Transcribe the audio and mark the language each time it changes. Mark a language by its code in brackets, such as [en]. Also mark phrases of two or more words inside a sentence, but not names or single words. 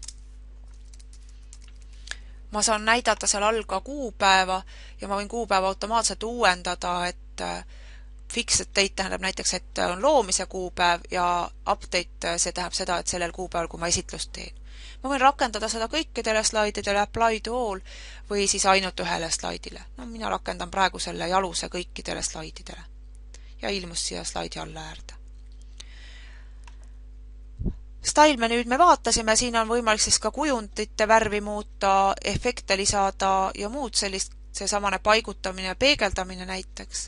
[et] Ma saan näidata seal all ka kuupäeva ja ma võin kuupäeva automaatselt uuendada, et [en] fixed date [et] tähendab näiteks, et on loomise kuupäev ja update see tähendab seda, et sellel kuupäeval, kui ma esitlust teen. Ma võin rakendada seda kõikidele slaididele, [en] apply to all [et] või siis ainult ühele slaidile. Mina rakendan praegu selle jaluse kõikidele slaididele ja ilmus siia slaidi alla äärde. Style menüüd me vaatasime, siin on võimalik siis ka kujundite värvi muuta, efekte lisada ja muud sellist, seesamane paigutamine ja peegeldamine näiteks.